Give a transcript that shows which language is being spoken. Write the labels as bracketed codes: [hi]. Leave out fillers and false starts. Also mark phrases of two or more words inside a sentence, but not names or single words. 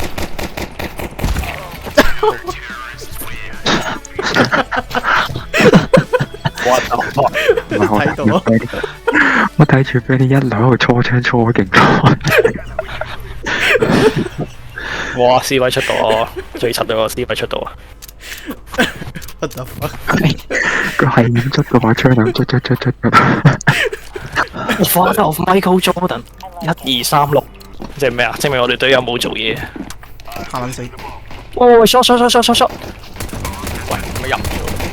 [yue] 我睇到啊！我睇住俾你一路喺度搓槍搓勁多。哇！C 位出到啊，最柒嗰個 C 位出到啊！ [en] What the fuck？ [yue] 佢係咁捽嘅話，槍咁捽。 [en] Father of Michael Jordan， 1、2、3、6， [yue] 即係咩啊？證明我哋隊友冇做嘢。嚇撚死！喂 shot！喂，咁入咗。